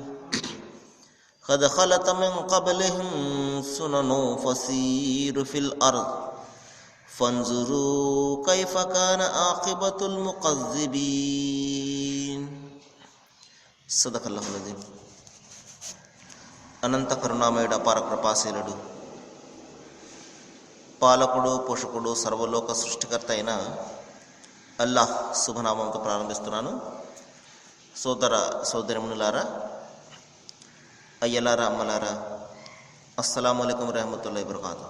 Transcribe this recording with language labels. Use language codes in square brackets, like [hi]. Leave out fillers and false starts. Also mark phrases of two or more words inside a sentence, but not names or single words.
[ar] قد خلت من قبلهم سنن فسيروا في الأرض فانظروا كيف كان عاقبة المكذبين. صدق الله العظيم. [te] అనంత కరుణామయుడు అపార కృపాశీలుడు పాలకుడు పోషకుడు సర్వలోక సృష్టికర్త అయిన అల్లాహ్ శుభనామంతో ప్రారంభిస్తున్నాను. సోదర సోదరిమునులారా, అయ్యలారా, అమ్మలారా, [ar] السلام عليكم رحمة الله وبركاته.